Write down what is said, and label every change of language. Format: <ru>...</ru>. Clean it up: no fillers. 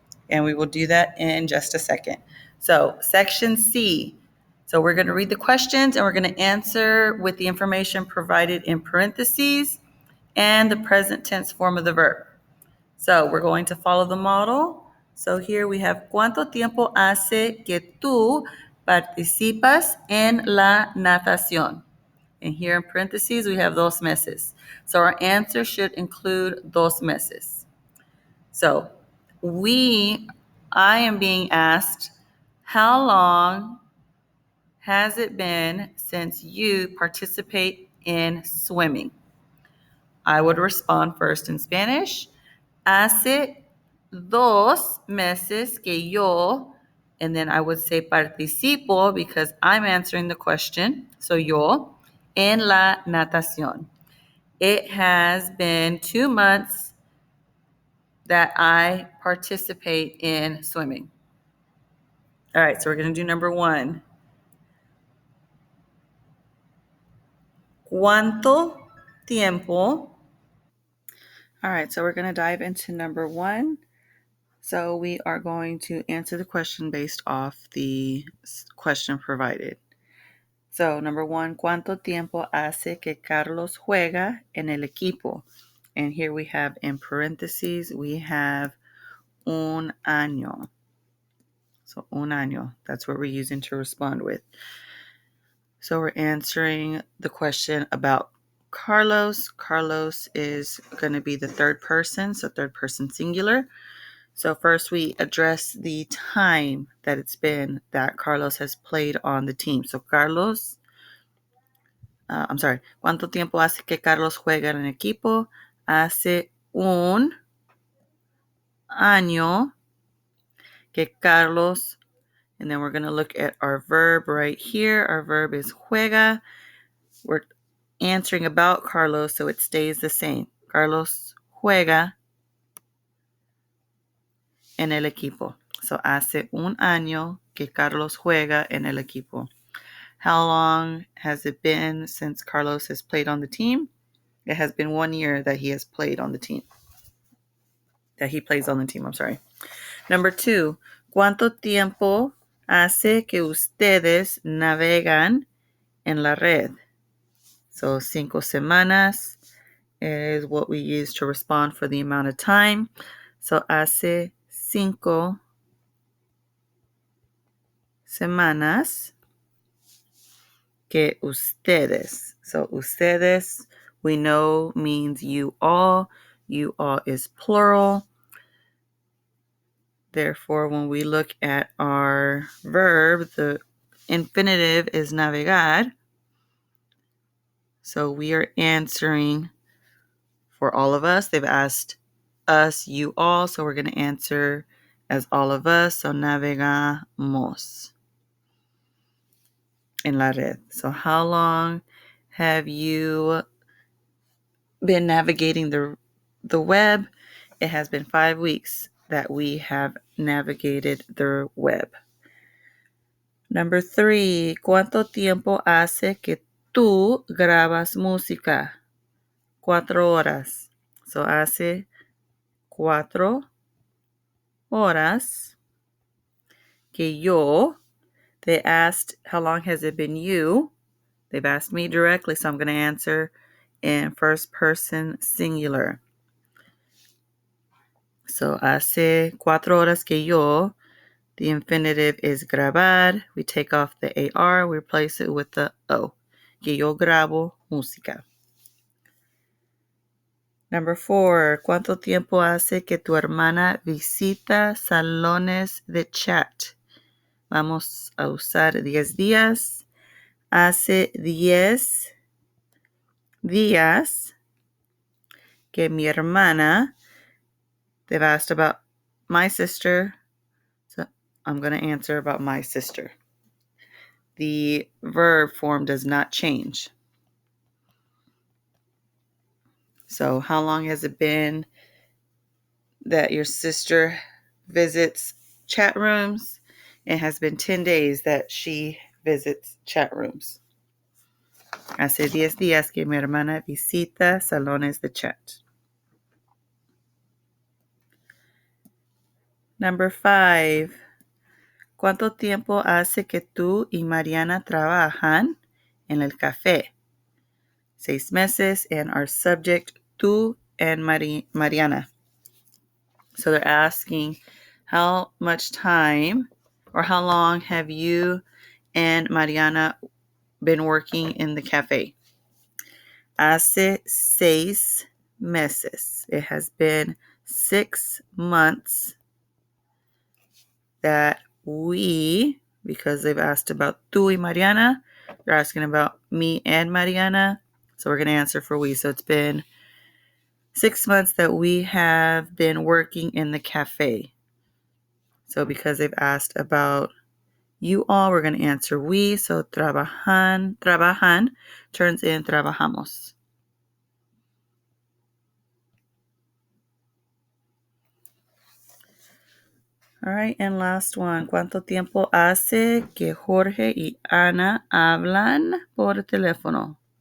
<en>And we will do that in just a second. So section C. So we're going to read the questions and we're going to answer with the information provided in parentheses and the present tense form of the verb. So we're going to follow the model. So here we have</en> <es>¿Cuánto tiempo hace que tú participas en la natación?</es> <en>And here in parentheses, we have 2 meses. So our answer should include 2 meses. So I am being asked, how long has it been since you participate in swimming? I would respond first in Spanish.</en> <es>Hace 2 meses que yo,</es> <en>and then I would say participo because I'm answering the question. So</en> <es>yo, en la natación.</es> <en>It has been 2 months that I participate in swimming. All right, so we're going to do number 1.</en> <es>¿Cuánto tiempo?</es> <en>All right, so we're going to dive into number 1. So we are going to answer the question based off the question provided.</en> <es>So number 1, ¿cuánto tiempo hace que Carlos juega en el equipo?</es> <en>And here we have in parentheses, we have un año. So un año, that's what we're using to respond with. So we're answering the question about Carlos. Carlos is going to be the third person, so third person singular. So first we address the time that it's been that Carlos has played on the team.</en> <es>So Carlos, ¿Cuánto tiempo hace que Carlos juega en el equipo? Hace un año que Carlos,</es> <en>and then we're going to look at our verb right here. Our verb is juega. answering about Carlos, so it stays the same.</en> <es>Carlos juega en el equipo. So hace un año que Carlos juega en el equipo.</es> <en>How long has it been since Carlos has played on the team? It has been 1 year that he has played on the team. That he plays on the team, I'm sorry.</en> <es>Number 2, ¿cuánto tiempo hace que ustedes navegan en la red?</es> <en>So 5 semanas is what we use to respond for the amount of time.</en> <es>So hace 5 semanas que ustedes.</es> <en>So ustedes, we know, means you all. You all is plural. Therefore, when we look at our verb, the infinitive is navegar. So we are answering for all of us. They've asked us, you all, so we're going to answer as all of us.</en> <es>So navegamos en la red.</es> <en>So how long have you been navigating the web? It has been 5 weeks that we have navigated the web.</en> <es>Number 3, ¿cuánto tiempo hace que tú grabas música? 4 horas. So hace 4 horas que yo.</es> <en>They asked, how long has it been you? They've asked me directly, so I'm going to answer in first person singular.</en> <es>So hace 4 horas que yo.</es> <en>The infinitive is</en> <es>grabar.</es> <en>We take off the AR, we replace it with the O.</en> <es>Que yo grabo música. Number 4, ¿cuánto tiempo hace que tu hermana visita salones de chat? Vamos a usar 10 días. Hace 10 días que mi hermana,</es> <en>they've asked about my sister, so I'm going to answer about my sister. The verb form does not change. So how long has it been that your sister visits chat rooms? It has been 10 days that she visits chat rooms.</en> <es>Hace 10 días que mi hermana visita salones de chat. Number 5. ¿Cuánto tiempo hace que tú y Mariana trabajan en el café?</es> <en>6 meses, and our subject, tú and Mariana. So they're asking how much time or how long have you and Mariana been working in the cafe?</en> <es>Hace 6 meses.</es> <en>It has been 6 months that we, because they've asked about</en> <es>tú y Mariana,</es> <en>they're asking about me and Mariana. So we're going to answer for we. So it's been 6 months that we have been working in the cafe. So because they've asked about you all, we're going to answer we. So trabajan turns in trabajamos. All right, and last one.</en> <es>¿Cuánto tiempo hace que Jorge y Ana hablan por teléfono?</es>